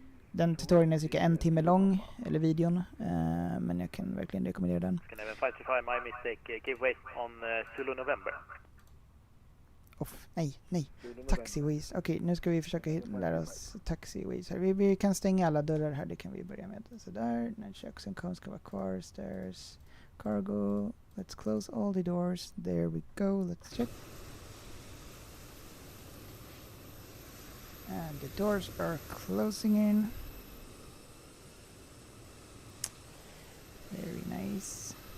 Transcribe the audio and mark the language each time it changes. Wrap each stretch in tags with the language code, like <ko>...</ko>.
<sv>Den tutorialen är cirka 1 timme lång, eller videon, men jag kan verkligen rekommendera den.</sv> <en>Can I have 525, my mistake, give way on Zulu November.</en> <sv>Nej, nej. Taxiways. Okej, nu ska vi försöka lära oss taxiways här. Vi kan stänga alla dörrar här, det kan vi börja med. Så där, köks and cones ska vara kvar.</sv> <en>Stairs, cargo. Let's close all the doors. There we go. Let's check. And the doors are closing in. Very nice.</en>